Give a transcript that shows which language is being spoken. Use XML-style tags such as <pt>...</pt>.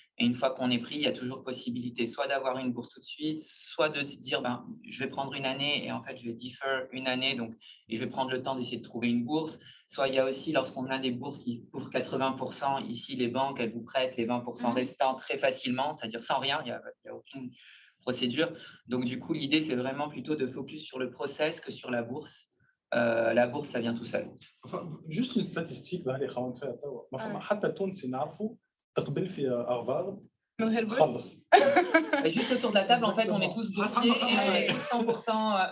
<fr>Et une fois qu'on est pris, il y a toujours possibilité soit d'avoir une bourse tout de suite, soit de se dire, ben, je vais prendre une année et en fait, je vais defer une année et je vais prendre le temps d'essayer de trouver une bourse. Soit il y a aussi, lorsqu'on a des bourses qui couvrent 80%, ici, les banques, elles vous prêtent les 20% restants très facilement, c'est-à-dire sans rien, il n'y a aucune procédure. Donc, du coup, l'idée, c'est vraiment plutôt de focus sur le process que sur la bourse. La bourse, ça vient tout seul. Juste une statistique</fr> <ar>اللي خاوند فيها توا ما فما حتى تونسي نعرفه تقبل في هارفارد خلص.</ar> <fr>Et juste autour de la table, en fait, on est tous boursiers et on est tous 100%.</fr>